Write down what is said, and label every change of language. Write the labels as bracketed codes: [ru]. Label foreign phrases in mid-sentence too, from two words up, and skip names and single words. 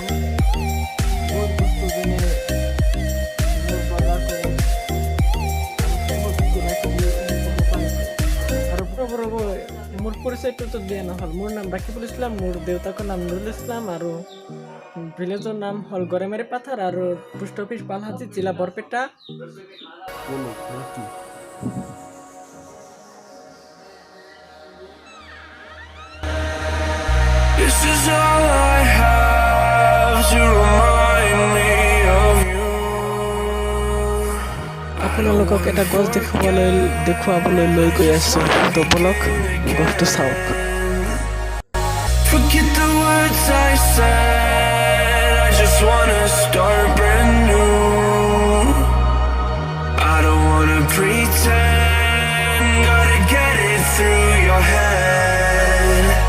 [as] বহুত বস্তু যেনে মোৰ বজাৰ কৰোঁ আৰু বহুত কিবা কিবি ক'ব পাৰিম। আৰু ৰ'ব মোৰ পৰিচয়টোতো দিয়া নহ'ল। মোৰ নাম ৰাকিবুল ইছলাম, মোৰ দেউতাকৰ নাম নুৰুল ইছলাম, আৰু ভিলেজৰ নাম হ'ল গড়েমাৰী পাথাৰ, আৰু পোষ্ট অফিচ পালহাটি, জিলা বৰপেটা। [en] This is all I have to remind me of you. [as] আপোনালোকক এটা গছ দেখুৱাবলৈ লৈ গৈ আছোঁ। তো বলক গছটো চাওক। [en] Forget the words I said, I just wanna start brand new. I don't wanna pretend, gotta get it through your head.